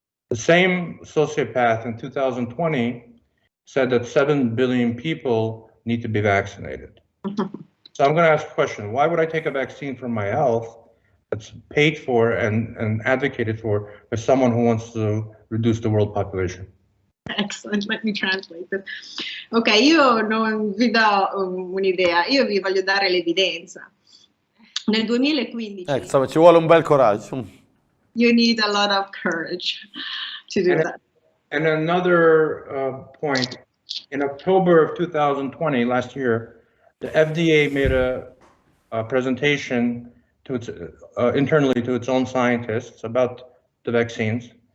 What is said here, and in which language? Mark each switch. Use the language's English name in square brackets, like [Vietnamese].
[English] The same sociopath in 2020 said that 7 billion people need to be vaccinated. So I'm going to ask a question. Why would I take a vaccine for my health that's paid for and advocated for by someone who wants to reduce the world population? Excellent, let me translate it. [Italian] Ok, io non vi do un'idea, io vi voglio dare l'evidenza. Nel 2015 Insomma, ci vuole un bel coraggio. [English] You need a lot of courage to do that. And another point, in October of 2020, last year, the FDA made a presentation to its internally to its own scientists about the vaccines.